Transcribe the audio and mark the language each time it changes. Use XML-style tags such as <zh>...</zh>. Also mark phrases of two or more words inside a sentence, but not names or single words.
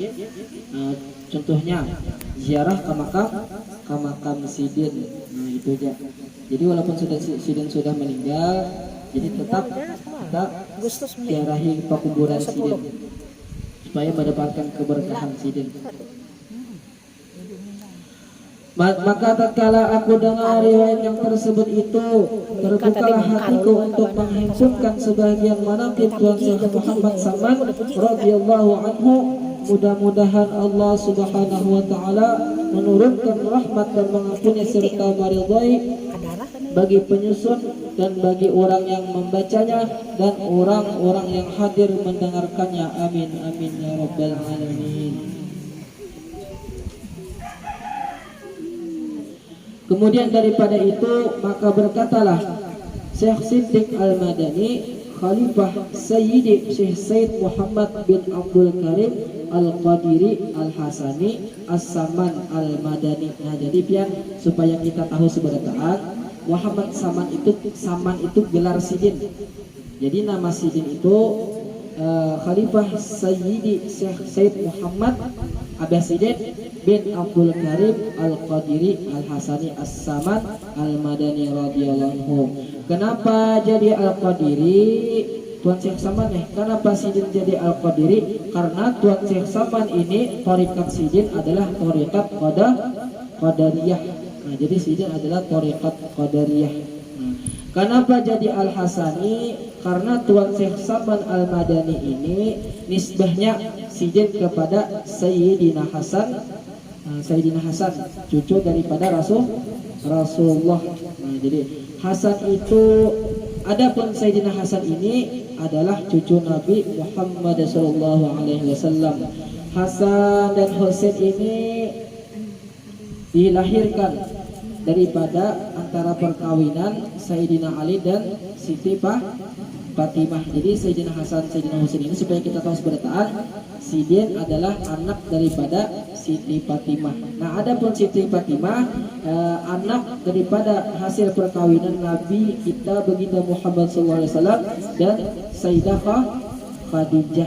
<id>Nah, contohnya ziarah ke makam Sidin. Nah, itu aja. Jadi walaupun Sidin sudah meninggal, jadi tetap kita ziarahi pekuburan Sidin supaya mendapatkan keberkahan Sidin. Maka tatkala aku dengar riwayat yang tersebut itu, terbukalah hatiku untuk menghimpunkan sebagian manaqib Tuan Syekh Muhammad Saman</id> <ar>رضي الله عنه.</ar> <id>Mudah-mudahan Allah</id> <ar>سبحانه وتعالى</ar> <id>menurunkan rahmat dan mengampuni serta meridhai bagi penyusun dan bagi orang yang membacanya dan orang-orang yang hadir mendengarkannya.</id> <ar>آمين آمين يا رب العالمين.</ar> <id>Kemudian daripada itu maka berkatalah Syekh Siddiq Al-Madani, Khalifah Sayyidi Syekh Said Muhammad bin Abdul Karim Al-Qadiri Al-Hasani As-Saman Al-Madani. Nah, jadi pian supaya kita tahu seberataan Muhammad Saman itu gelar Sidin. Jadi nama Sidin itu Khalifah Sayyidi Syekh Said Muhammad Abbasidin bin Abdul Karim Al-Qadiri Al-Hasani As-Saman Al-Madani radhiyallahu. Kenapa jadi Al-Qadiri Tuan Syekh Saman kenapa Sidin jadi Al-Qadiri? Karena Tuan Syekh Saman ini thariqat Sidin adalah thariqat Qadariyah. Nah, jadi Sidin adalah thariqat Qadariyah. Nah, kenapa jadi Al-Hasani? Karena Tuan Syekh Saman Al-Madani ini nisbahnya Sidin kepada Sayyidina Hasan, Sayyidina Hasan cucu daripada Rasulullah. Nah, jadi Hasan itu, adapun Sayyidina Hasan ini adalah cucu Nabi Muhammad</id> <ar>صلى الله عليه وسلم.</ar> <id>Hasan dan Husain ini dilahirkan daripada antara perkawinan Sayyidina Ali dan Siti Fatimah. Jadi Sayyidina Hasan, Sayyidina Husain ini supaya kita tahu seberataan, Sidin adalah anak daripada Siti Fatimah. Nah, adapun Siti Fatimah anak daripada hasil perkawinan Nabi kita baginda Muhammad SAW dan Sayyidah Khadijah.</id>